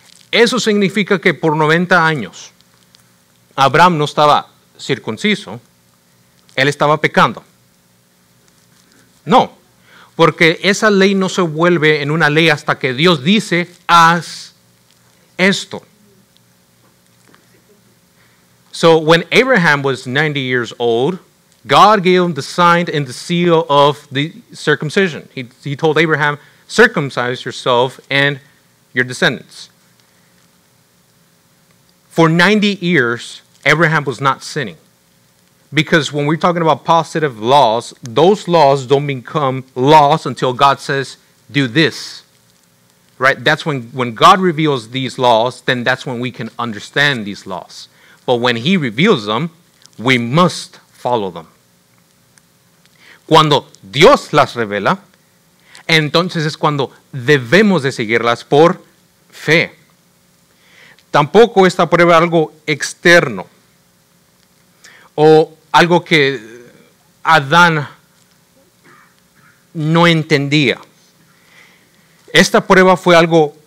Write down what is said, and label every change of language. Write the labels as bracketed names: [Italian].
[Spanish] Eso significa que por 90 años Abraham no estaba circunciso, él estaba pecando. No, porque esa ley no se vuelve en una ley hasta que Dios dice, haz esto. [English] So when Abraham was 90 years old, God gave him the sign and the seal of the circumcision. He told Abraham, circumcise yourself and your descendants. For 90 years, Abraham was not sinning. Because when we're talking about positive laws, those laws don't become laws until God says, do this. Right? That's when God reveals these laws, then that's when we can understand these laws. But when He reveals them, we must follow them. [Spanish] Cuando Dios las revela, entonces es cuando debemos de seguirlas por fe. Tampoco esta prueba es algo externo o algo que Adán no entendía. Esta prueba fue algo